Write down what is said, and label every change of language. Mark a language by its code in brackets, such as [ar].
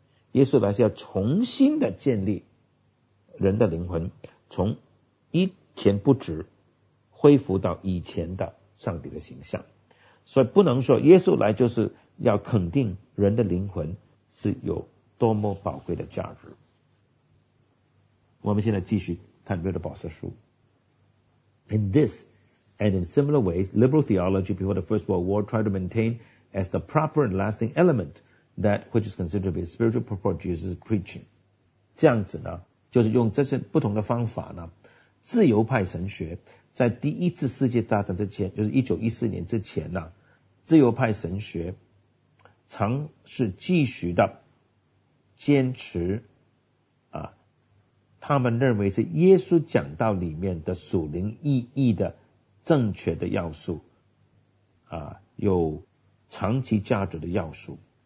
[zh] 耶稣来是要重新的建立人的灵魂，从以前不止恢复到以前的上帝的形象。所以不能说耶稣来就是要肯定人的灵魂是有多么宝贵的价值。我们现在继续看瑞德堡斯书。 [en] In this and in similar ways, liberal theology before the First World War tried to maintain as the proper and lasting element that which is considered to be spiritual purpose of Jesus' preaching. [zh] 这样子呢，就是用这些不同的方法呢，自由派神学在第一次世界大战之前，就是1914年之前呢，自由派神学尝试继续的坚持他们认为是耶稣讲道里面的属灵意义的正确的要素有长期价值的要素。